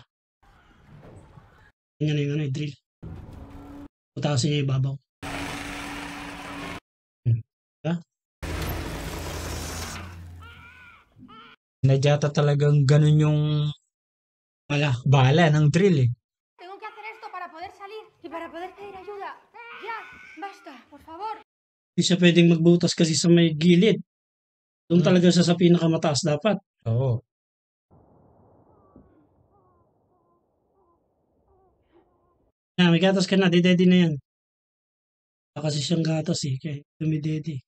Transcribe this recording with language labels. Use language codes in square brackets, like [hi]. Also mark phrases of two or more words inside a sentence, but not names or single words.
[tl] Ganyan na yung ano, yung drill. Putasin niya yung babaw. Nadyata talagang ganun yung bala ng drill eh. [es] Tengo que hacer esto para poder salir y para poder pedir ayuda. Ya, basta, por favor. [tl] Hindi siya pwedeng magbutas kasi sa may gilid. Doon talaga siya sa pinakamataas dapat. Oo. May gatas ka na, didedi na yan. Wala kasi siyang gatas eh, kaya dumidedi.